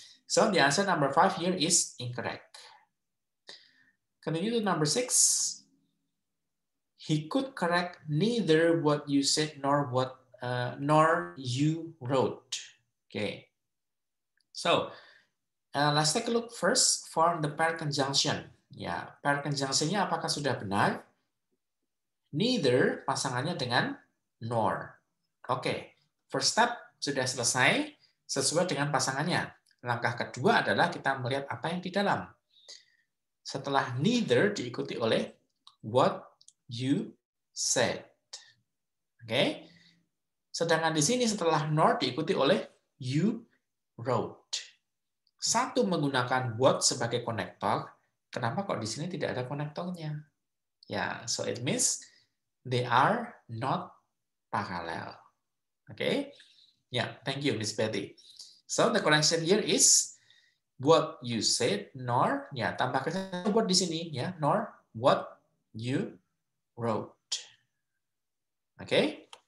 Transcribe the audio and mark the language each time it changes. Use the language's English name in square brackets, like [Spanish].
[English] So the answer number 5 here is incorrect. Continue to number 6. He could correct neither what you said nor you wrote. Okay. So let's take a look first for the pair conjunction. [Indonesian] Ya, pair conjunction-nya apakah sudah benar? Neither pasangannya dengan nor. Oke, first step sudah selesai sesuai dengan pasangannya. Langkah kedua adalah kita melihat apa yang di dalam. Setelah neither diikuti oleh what you said. Oke. Sedangkan di sini setelah nor diikuti oleh you wrote. Satu menggunakan what sebagai konektor, kenapa kok di sini tidak ada konektornya? [English] Ya, so it means they are not parallel. Okay? Yeah, thank you, Miss Betty. So the connection here is what you said, nor, [Indonesian] ya tambahkan what di sini, [English] ya, nor what you wrote. Okay?